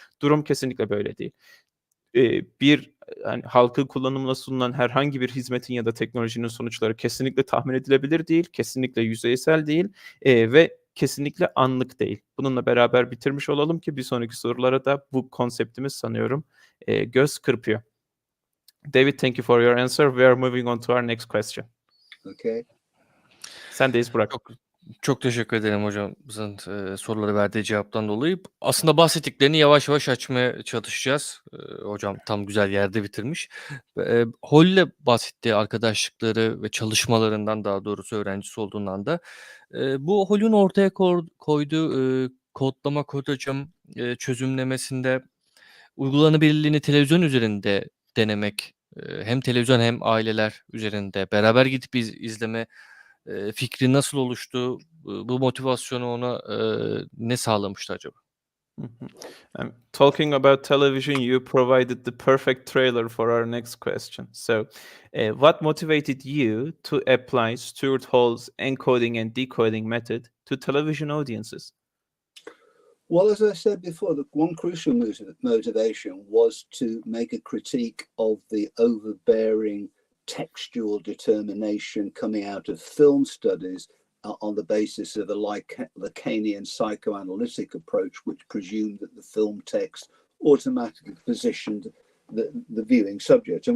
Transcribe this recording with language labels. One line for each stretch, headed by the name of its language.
Turkish: Durum kesinlikle böyle değil. Hani, halkın kullanımına sunulan herhangi bir hizmetin ya da teknolojinin sonuçları kesinlikle tahmin edilebilir değil, kesinlikle yüzeysel değil, ve kesinlikle anlık değil. Bununla beraber bitirmiş olalım ki bir sonraki sorulara da bu konseptimiz sanıyorum, göz kırpıyor.
English: David, thank you for your answer. We are moving on to our next question. Okay.
Turkish: Sendeyiz Burak. Çok teşekkür ederim hocamızın, sorulara verdiği cevaptan dolayı. Aslında bahsettiklerini yavaş yavaş açmaya çalışacağız. Hocam tam güzel yerde bitirmiş. Holly'le bahsettiği arkadaşlıkları ve çalışmalarından, daha doğrusu öğrencisi olduğundan da, bu Holly'nin ortaya koyduğu, kodlama, kod hocam, çözümlemesinde uygulanabilirliğini televizyon üzerinde denemek, hem televizyon hem aileler üzerinde beraber gidip izleme fikri nasıl oluştu? Bu motivasyonu ona, ne sağlamıştı acaba?
English: Talking about television, you provided the perfect trailer for our next question. So, what motivated you to apply Stuart Hall's encoding and decoding method to television audiences? Well, as I said before, the one crucial motivation was to make a critique of the overbearing textual determination coming out of film studies on the basis of a Lacanian psychoanalytic approach, which presumed that the film text automatically positioned the viewing subject.